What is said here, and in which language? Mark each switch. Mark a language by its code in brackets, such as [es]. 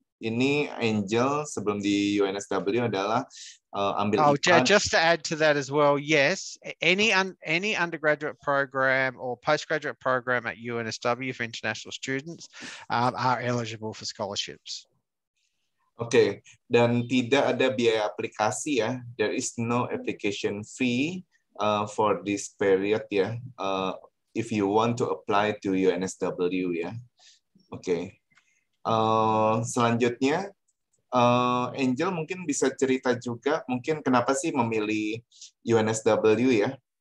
[id] Ini Angel sebelum di UNSW adalah ambil IPA. [en] Just to add to that as well, yes, any undergraduate program or postgraduate program at UNSW for international students are eligible for scholarships. [id] Oke, dan tidak ada biaya aplikasi ya. [en] There is no application fee for this period ya. If you want to apply to UNSW ya. Oke. [id] Selanjutnya, Angel mungkin bisa cerita juga, mungkin kenapa sih memilih UNSW ya?